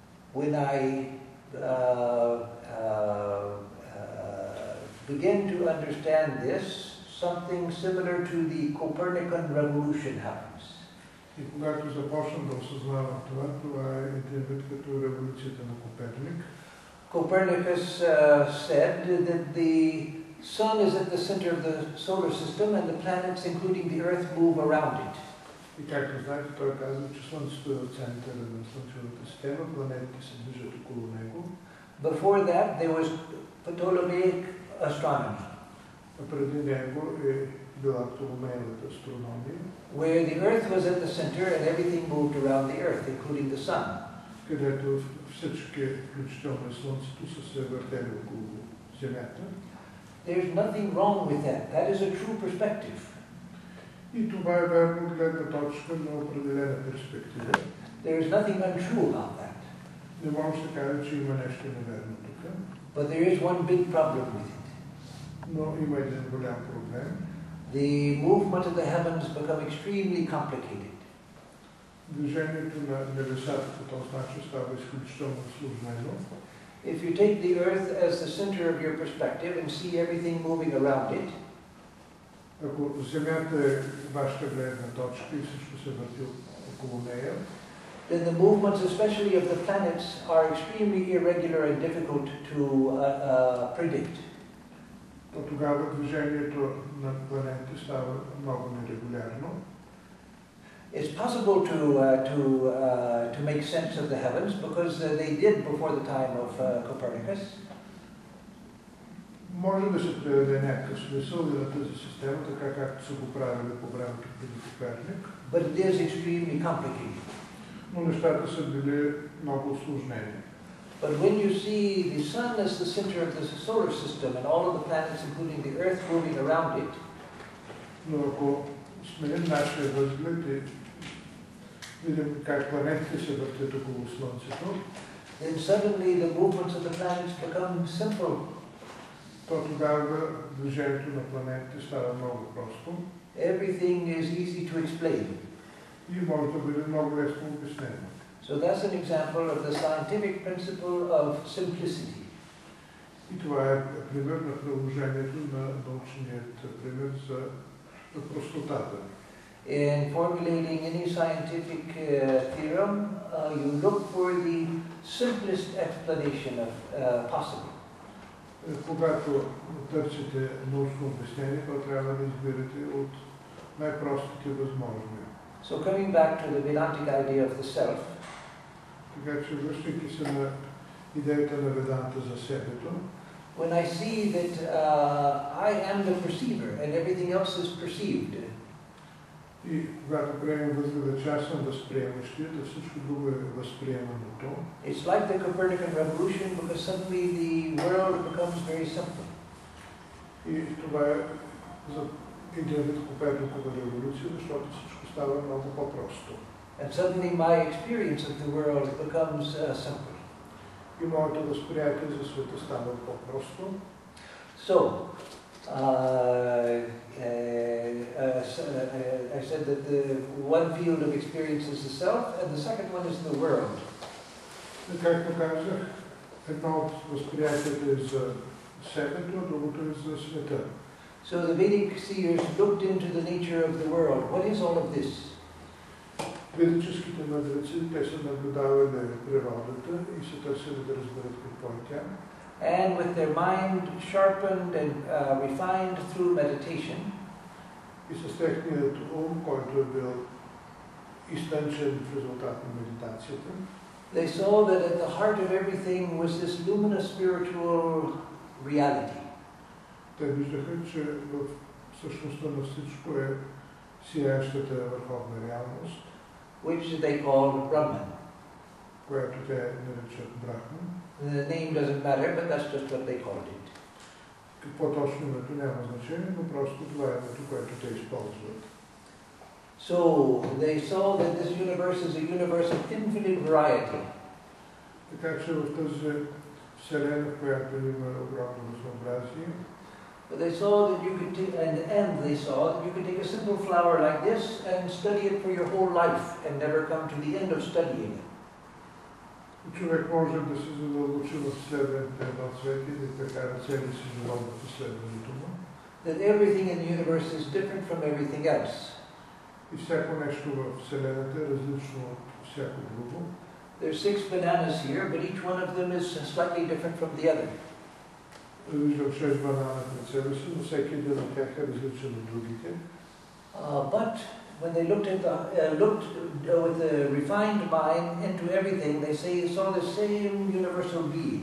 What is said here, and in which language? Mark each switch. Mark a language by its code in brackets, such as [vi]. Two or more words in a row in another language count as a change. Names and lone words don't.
[en] when I begin to understand this, something similar to the Copernican revolution happens. [bg] И когато започна да осъзнавам това, това е един вид като революцията на Коперник. [en] Copernicus said that the sun is at the center of the solar system and the planets, including the Earth, move around it. [bg] И както знаете, той казва, че Слънцето е в центъра на Слънчевата система, планетите се движат около него. [en] Before that, there was Ptolemaic astronomy. [bg] Преди него е била Птоломеевата астрономия, [en] where the Earth was at the center and everything moved around the Earth, including the sun. [bg] където всички, включително и Слънцето, са се въртели около Земята. [en] There's nothing wrong with that. That is a true perspective. [bg] И това е верно от гледна точка на определена перспектива. [en] There is nothing untrue about that. [bg] Не може да кажа, че има нещо неверно тук. [en] But there is one big problem with it. [bg] Но има един голям проблем. [en] The movement of the heavens become extremely complicated. [bg] Движението на небесата по този начин става изключително сложнено. [en] If you take the Earth as the center of your perspective and see everything moving around it, [bg] ако Земята е вашата гледна точка и всичко се върти около нея, [en] then the movements, especially of the planets, are extremely irregular and difficult to predict. [bg] то тогава движението на планети става много нерегулярно. [en] It's possible to make sense of the heavens because they did before the time of Copernicus. [bg] Може да се приведе някакъв смисъл и на тази система, така както са го правили по времето преди Коперник. [en] But it is extremely complicated. [bg] Но нещата са били много усложнени. [en] But when you see the sun as the center of the solar system and all of the planets, including the Earth, moving around it, [bg] но ако сменим нашия възглед и видим как планетите се въртят около Слънцето, [en] then suddenly the movements of the planets become simple. [bg] то тогава движението на планетите става много просто. [en] Everything is easy to explain. [bg] И може да бъде много лесно обяснено. [en] So that's an example of the scientific principle of simplicity. [bg] И това е пример на приложението на научният пример за простотата. [en] In formulating any scientific theorem, you look for the simplest explanation possible. [bg] Когато търсите научно обяснение, то трябва да изберете от най-простите възможни. [en] So coming back to the Vedantic idea of the self, [bg] така че връщайки се на идеята на Веданта за себето, [en] when I see that I am the perceiver and everything else is perceived, [bg] и когато приемем възгледа, че аз съм възприемащият, а всичко друго е възприеманото, [en] it's like the Copernican revolution because suddenly the world becomes very simple. [bg] И това е за един вид Коперникова революция, защото всичко става много по-просто. [en] And suddenly my experience of the world becomes simple. [bg] И моето възприятие за света става по-просто. [en] So, I said that the one field of experience is the self, and the second one is the world. [bg] Както казах, едно от възприятията е за себето, а другото е за света. [en] So the Vedic seers looked into the nature of the world. What is all of this? [bg] Ведическите мъдреци, те са наблюдавали природата и са търсили да разберат какво е тя. [en] And with their mind sharpened and refined through meditation, [bg] и с техният ум, който е бил изтънчен в резултат на медитацията, [en] they saw that at the heart of everything was this luminous spiritual reality. [bg] Те виждаха, че в същността на всичко е сияещата върховна реалност, [en] which they called Brahman. [bg] която те наричат Брахман. [en] The name doesn't matter, but that's just what they called it. [bg] Какво точно името няма значение, но просто това е името, което те използват. [en] So they saw that this universe is a universe of infinite variety. [bg] Така че в тази вселена, в която има огромно разнообразие, [en] but they saw that you could they saw that you could take a simple flower like this and study it for your whole life and never come to the end of studying it. [bg] Човек може да се задълбочи в следването на свет и да прекара цели си живот в изследването му. [en] That everything in the universe is different from everything else. [bg] И всяко нещо в Вселената е различно от всяко друго. [en] There's 6 bananas here, but each one of them is slightly different from the other. [bg] Виждам 6 банана пред себе си, но всеки един от тях е различен от другите. [en] But when they looked with a refined mind into everything, they saw the same universal being.